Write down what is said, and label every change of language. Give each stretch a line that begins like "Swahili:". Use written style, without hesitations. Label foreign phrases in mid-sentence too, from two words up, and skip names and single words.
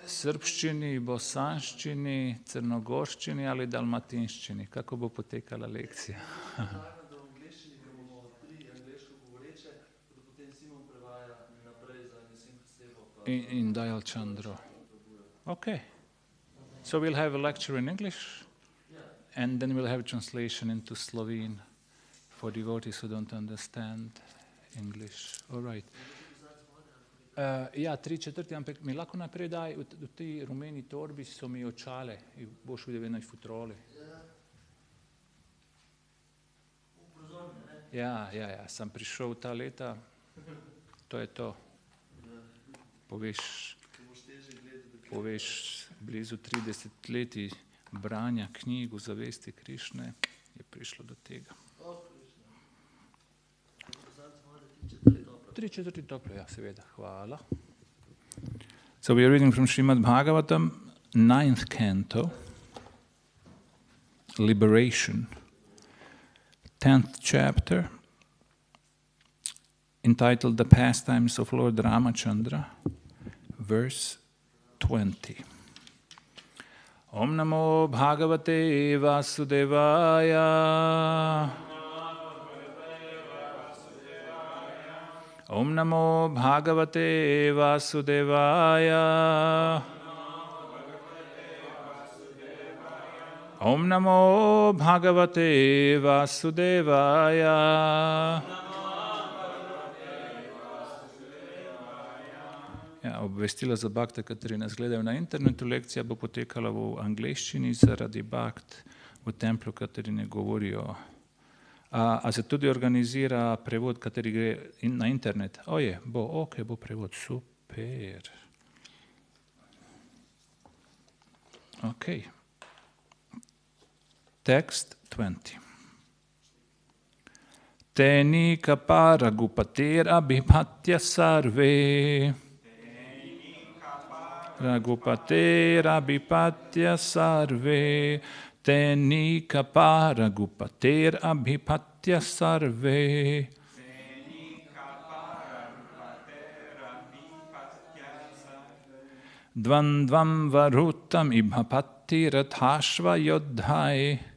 Slovenian: Srpščini, bosanščini, crnogorščini ali dalmatinščini? Kako bo potekala lekcija?
English: In Dayal Chandra. Okay. So we'll have a lecture in English, and then we'll have a translation into Slovene for devotees who don't understand English. All right.
Slovenian: Ja, 3/4, ampak mi lahko naprej daj, v tej rumeni torbi so mi očale, boš videl eno futrole. Ja, sem prišel ta leta, to je to. Poveš blizu 30 leti branja knjig o zavesti Krišne, je prišlo do tega. 3/4 toplo, ja, seveda, hvala.
English: So we are reading from Srimad Bhagavatam, 9th canto, Liberation, 10th chapter, entitled The Pastimes of Lord Ramachandra, verse 20.
Sanskrit: ॐ नमो भगवते वासुदेवाय. ॐ नमो भगवते वासुदेवाय. ॐ नमो भगवते वासुदेवाय.
Slovenian: Ja, obvestila za bhakte, kateri nas gledajo na internetu, lekcija bo potekala v angleščini zaradi bhakt v templu, kateri ne govorijo. A se tudi organizira prevod, kateri gre na internet? Oje, bo prevod, super. Ok.
English: Text 20.
Sanskrit: तेनि कपर गुपतेर् अभिपत्य सर्वे. रगुपते अभिपत्य सर्वे. तेनि कपर गुपतेर् अभिपत्य सर्वे. द्वन्द्वम् वरुतम् इभपत्ति रथश्व योधै.